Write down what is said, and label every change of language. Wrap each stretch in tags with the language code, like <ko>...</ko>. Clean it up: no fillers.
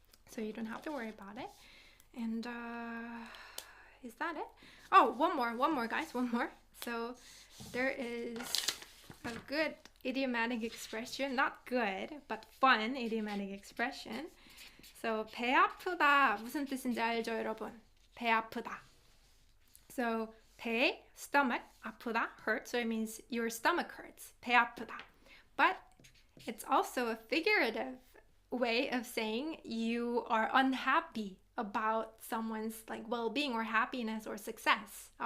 <en>So you don't have to worry about it. And is that it? One more, guys, one more. So there is a good idiomatic expression, not good, but fun idiomatic expression.</en> <ko>So 배 아프다 무슨 뜻인지 알죠, 여러분? 배 아프다.</ko> <en>So 배, stomach, 아프다, hurt. So it means your stomach hurts.</en> <ko>배 아프다.</ko> <en>But it's also a figurative way of saying you are unhappy about someone's like well-being or happiness or success.</en>